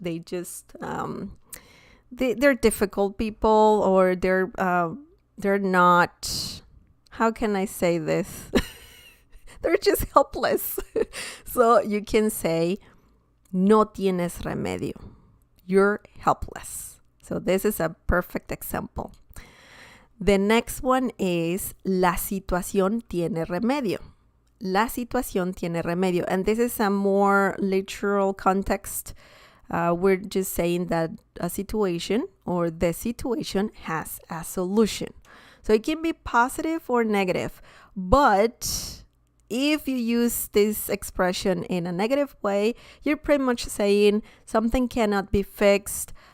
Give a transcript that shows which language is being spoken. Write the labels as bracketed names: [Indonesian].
[English] They just they're difficult people, or they're not, how can I say this? They're just helpless. So you can say, [Spanish] no tienes remedio. [English] You're helpless. So this is a perfect example. [Spanish] The next one is, la situación tiene remedio. La situación tiene remedio. [English] And this is a more literal context. We're just saying that a situation or the situation has a solution. So it can be positive or negative. But if you use this expression in a negative way, you're pretty much saying something cannot be fixed.